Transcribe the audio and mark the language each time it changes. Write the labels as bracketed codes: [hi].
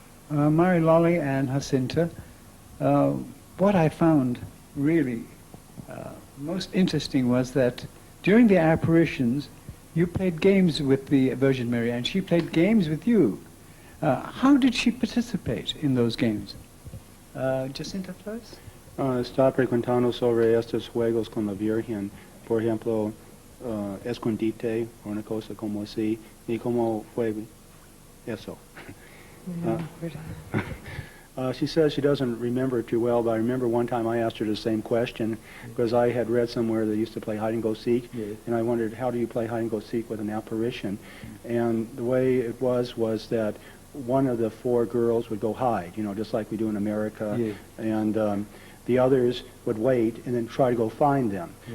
[en] Mary Lolly and Jacinta, what I found really most interesting was that during the apparitions, you played games with the Virgin Mary, and she played games with you. How did she participate in those games? Jacinta Flores? [es] Estaba frecuentando sobre estos juegos con la Virgen, por ejemplo, escondite, o una cosa como así, y cómo fue eso. [en] She says she doesn't remember it too well, but I remember one time I asked her the same question because I had read somewhere they used to play hide and go seek, and I wondered, how do you play hide and go seek with an apparition? And the way it was that one of the four girls would go hide, just like we do in America, and the others would wait and then try to go find them.